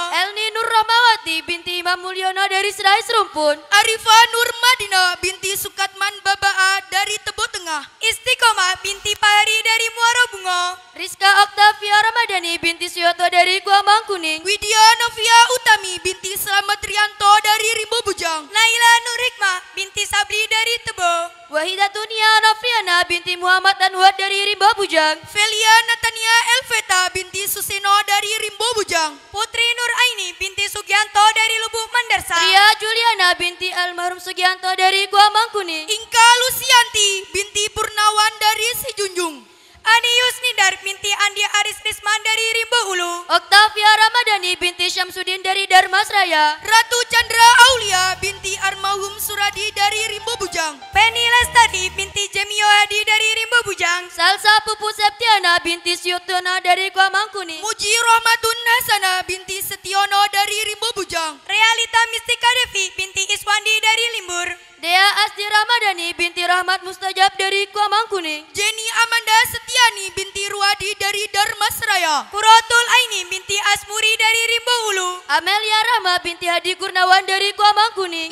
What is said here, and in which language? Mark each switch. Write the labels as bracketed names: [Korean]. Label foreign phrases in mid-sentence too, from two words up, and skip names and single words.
[Indonesian] Elni Nur Rahmawati binti Imam Mulyono dari Serai Serumpun. Arifah Nur Madina binti Sukatman Babaa dari Tebo Tengah. Istiqomah binti Pahari dari Muara Bungo. Rizka Oktavia Ramadhani binti Suyoto dari Gua Mangkuning. Widya Novia Utami binti Slamet Rianto dari Rimbo Bujang. Naila Nur Hikmah binti Sabli dari Tebo. Wahidatunia Novriana binti Muhammad Anwar dari Rimba Bujang. Felia Natania Elveta binti Susino dari Rimbo Bujang. Putri Nur Aini binti Sugianto dari Lubuk Mandarsa. Ria Juliana binti almarhum Sugianto dari Gua Mangkuning. Inka Lusianti binti Purnawan dari Sijunjung. Ani Yusnidar binti Andi Aris Risman dari Rimbo Hulu. Oktavia Ramadhani binti Syamsuddin dari Darmasraya. Ratu Chandra Aulia binti Armahum Suradi dari Rimbo Bujang. Penny Lestari binti Jemio Hadi dari Rimbo Bujang. Salsa Pupu Septiana binti Syutuna dari Gua Mangkuning. Muji Rohmatun Hasana binti Setiono dari Rimbo Bujang. Realita Mistika Devi binti Iswandi dari Limbur. Dea Asdi Ramadhani binti Rahmat Mustajab dari Gua Mangkuning. Jenny Amanda Setiani binti Ruadi dari Darmasraya. Kurotul Aini binti Asmuri dari Rimbo Hulu. Amelia Rahma binti Hadi Kurnawan dari Gua Mangkuning.